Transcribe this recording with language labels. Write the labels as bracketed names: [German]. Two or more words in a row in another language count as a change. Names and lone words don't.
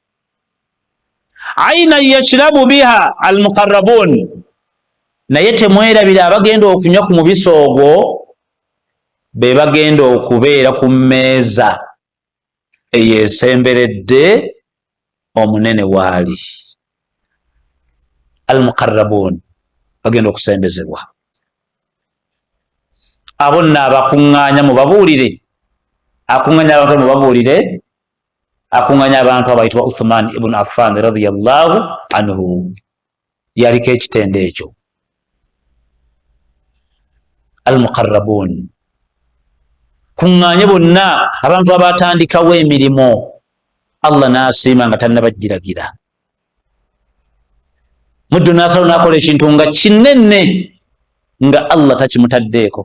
[Arabic] عينا يشرب بها المقربون, [Ganda] naye temwerabira abagenda okunywa ku mubisi ogwo be bagenda okubeera ku mmeeza eyesemberedde omunene waali. Almuqarrabun bagenda okusembezebwa. Abo nno abakuŋŋaanya mubabuulire, akuŋŋaanya abantu mubabuulire, akuŋŋaanya abantu abayitibwa Uthman ibn Affan [Arabic] رضي الله عنه, [Ganda] yaliko ekitende ekyo. Almuqarrabun, kuŋŋaanye bonna abantu abatandikawo emirimu Allah n'asiima nga tannabagiragira. Muddu n'asalawo n'akola ekintu nga kinene nga Allah takimutaddeeko.